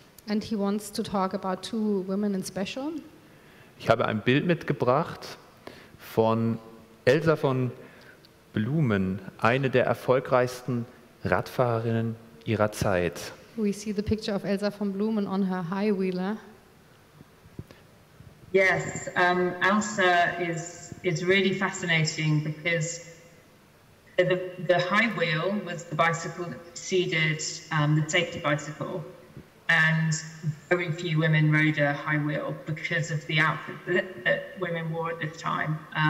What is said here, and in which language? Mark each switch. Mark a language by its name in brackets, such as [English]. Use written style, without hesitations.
[English] And he wants to talk about two women in special. [German] Ich habe ein Bild mitgebracht von Elsa von Blumen, eine der erfolgreichsten Radfahrerinnen ihrer Zeit. [English] We see the picture of Elsa von Blumen on her high wheeler. Yes, Elsa is really fascinating because the high wheel was the bicycle that preceded the safety bicycle, and very few women rode a high wheel because of the outfit that women wore at this time.